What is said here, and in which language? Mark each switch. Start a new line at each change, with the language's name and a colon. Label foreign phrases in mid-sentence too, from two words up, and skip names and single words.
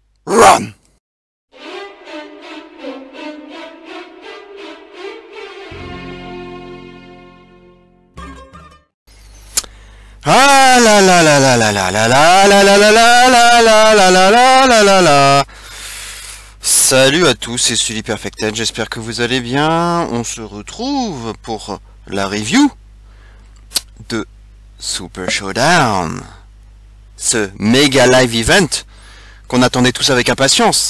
English: Run! Ah la la la la la la la la la la la la la la la la la la la.
French: Salut à tous, c'est Sully Perfected, j'espère que vous allez bien. On se retrouve pour la review de Super Showdown, ce méga
English: live event
French: qu'on attendait tous avec impatience.